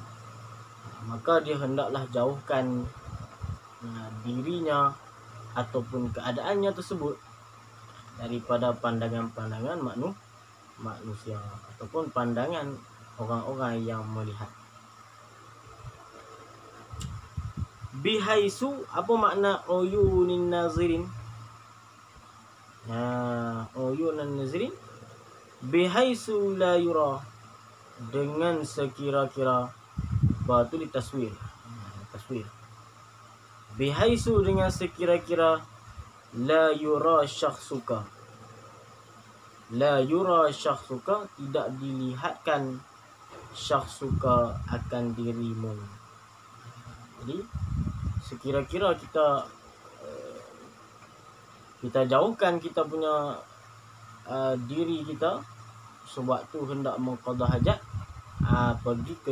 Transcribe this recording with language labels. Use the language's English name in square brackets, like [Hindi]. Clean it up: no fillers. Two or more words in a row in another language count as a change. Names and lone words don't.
[Malay] Maka dia hendaklah jauhkan dirinya ataupun keadaannya tersebut daripada pandangan-pandangan manusia ataupun pandangan orang-orang yang melihat. Bihaisu, apa makna [Arabic] عيون الناظرين? عيون الناظرين بحيث لا يرى, [Malay] dengan sekira-kira, batu ditaswir, taswir. Bihaisu, dengan sekira-kira, [Arabic] لا يرى شخصك، لا يرى شخصك, [Malay] tidak dilihatkan syakhsuka, akan dirimu. Jadi sekira-kira kita jauhkan kita punya diri kita sewaktu hendak mengqadha hajat, pergi ke